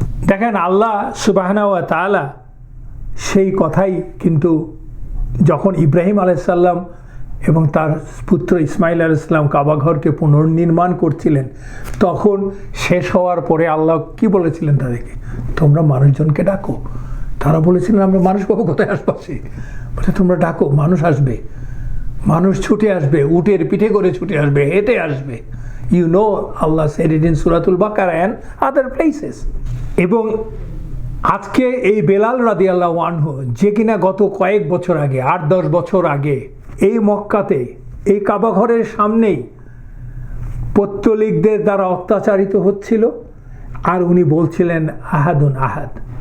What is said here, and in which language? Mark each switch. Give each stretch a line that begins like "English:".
Bangla: দেখেন আল্লাহ সুবহানাহু ওয়া তাআলা সেই কথাই কিন্তু যখন ইব্রাহিম আলাইহিস সালাম এবং তার পুত্র ইসমাইল আলাইহিস সালাম কাবা ঘরকে পুনর্নির্মাণ করছিলেন, তখন শেষ হওয়ার পরে আল্লাহ কি বলেছিলেন তাদেরকে, তোমরা মানুষজনকে ডাকো। তারা বলেছিলেন আমরা মানুষ পাবো কোথায় আশপাশে, বলে তোমরা ডাকো, মানুষ আসবে, মানুষ ছুটে আসবে, উটের পিঠে করে ছুটে আসবে, হেঁটে আসবে।
English: You know Allah said it in Suratul Baqara and other places।
Bangla: এবং আজকে এই বেলাল রাদিয়াল্লাহু আনহু, যে কিনা গত কয়েক বছর আগে, 8-10 বছর আগে এই মক্কাতে, এই কাবা ঘরের সামনেই পৌত্তলিকদের দ্বারা অত্যাচারিত হচ্ছিল, আর উনি বলছিলেন আহাদুন আহাদ।